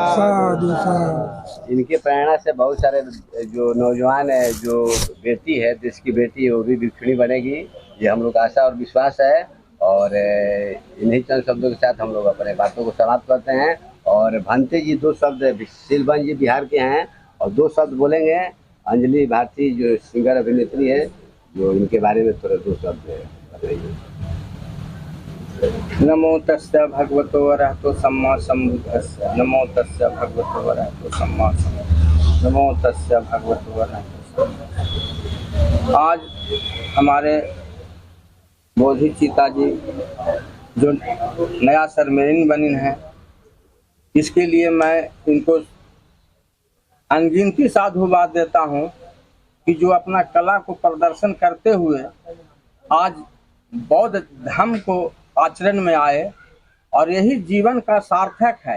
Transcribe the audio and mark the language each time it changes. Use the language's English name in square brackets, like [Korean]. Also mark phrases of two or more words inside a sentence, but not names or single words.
[Hindi] इनके प्रेरणा से बहुत सारे जो नौजवान है, जो बेटी है, देश की बेटी है, वो भी भिक्षुणी बनेगी, ये हम लोग आशा और विश्वास है। और इन्हीं चंद शब्दों के साथ हम लोग अपने बातों को समाप्त करते हैं। और भंते जी 2 शब्द, सिलवन जी बिहार के हैं और 2 शब्द बोलेंगे। अंजलि भारती जो सिंगर अभिनेत्री है, जो इनके बारे में थोड़ा 2 शब्द बताइए। [Pali] नमो तस्य भगवतो अरहतो सम्मा सम्बुद्धस्य। नमो तस्य भगवतो अरहतो सम्मा सम्बुद्धस्य। नमो तस्य भगवतो अरहतो सम्मा। [Hindi] आज हमारे बोधि चिता जी जो नया सरमेरिन बनी है, इसके लिए मैं इनको अनगिनती साधुवाद देता हूँ कि जो अपना कला को प्रदर्शन करते हुए आज बौद्ध धर्म को आचरण में आए और यही जीवन का सार्थक है।